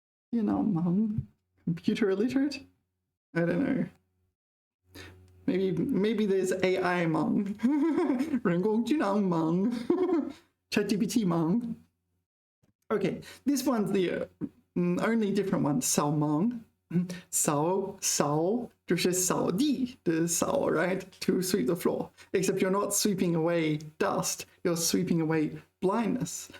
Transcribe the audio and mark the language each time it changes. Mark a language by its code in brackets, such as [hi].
[en] 电脑盲, computer illiterate? I don't know. Maybe there's AI 盲, 人工智能盲, ChatGPT 盲. Okay, this one's the only different one, 扫盲. [zh] 扫就是扫地的扫, right? [en] To sweep the floor. Except you're not sweeping away dust, you're sweeping away blindness.